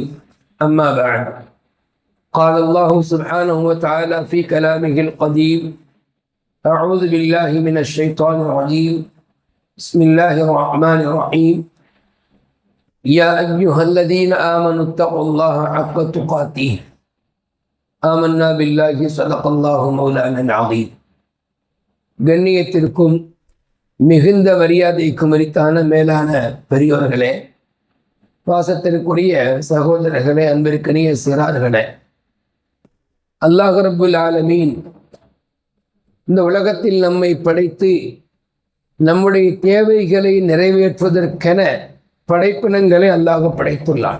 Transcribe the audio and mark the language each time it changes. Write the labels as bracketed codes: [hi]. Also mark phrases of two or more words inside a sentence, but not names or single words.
[ar] أما بعد، قال الله سبحانه وتعالى في كلامه القديم: أعوذ بالله من الشيطان الرجيم. بسم الله الرحمن الرحيم. يا أيها الذين آمنوا اتقوا الله حق تقاته آمنا بالله صدق الله مولانا العظيم. [ta] கண்ணியத்திற்கும் மிகுந்த மரியாதைக்கும் உரித்தான மேலான பெரியோர்களே, பாசத்திற்குரிய சகோதரர்களே, அன்பிற்கனிய சிறார்களே, [ar] الله رب العالمين [ta] இந்த உலகத்தில் நம்மை படைத்து நம்முடைய தேவைகளை நிறைவேற்றுவதற்கென படைப்பினங்களை அல்லாஹ் படைத்துள்ளான்.